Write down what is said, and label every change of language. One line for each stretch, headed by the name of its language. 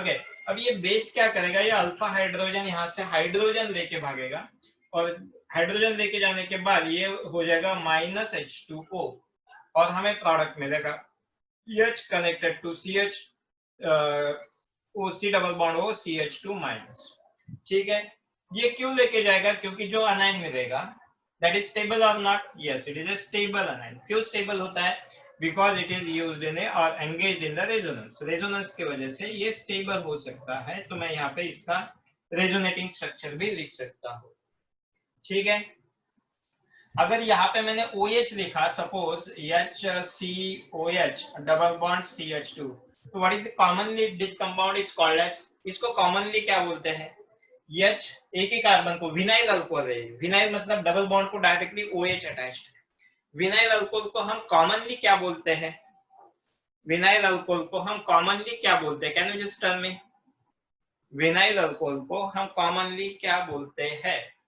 Hindi: Okay, अब ये base क्या करेगा, ये अल्फा हाइड्रोजन यहाँ से हाइड्रोजन लेके भागेगा और हाइड्रोजन लेके जाने के बाद ये हो जाएगा -H2O और हमें प्रोडक्ट मिलेगा H connected to CH OC double bond O CH2 minus, ठीक है। ये क्यों लेके जाएगा, क्योंकि जो अनाइन मिलेगा
English: that is stable or not, yes it is a stable anion।
Hindi: क्यों stable होता है,
English: because it is used in a or engaged in the resonance,
Hindi: resonance की वजह से ये stable हो सकता है। तो मैं यहाँ पे इसका resonating structure भी लिख सकता हूँ, ठीक है। अगर यहाँ पे मैंने OH लिखा, suppose HCOH double bond CH2,
English: तो what is the commonly this compound is called as,
Hindi: इसको कॉमनली क्या बोलते हैं, H, एक ही कार्बन को विनाइल अल्कोहल है, विनाइल मतलब डबल बॉन्ड को directly OH attached, vinyl alcohol को हम कॉमनली क्या बोलते हैं, विनाइल अल्कोहल को हम कॉमनली क्या बोलते हैं,
English: can you just tell me,
Hindi: vinyl alcohol को हम कॉमनली क्या बोलते हैं,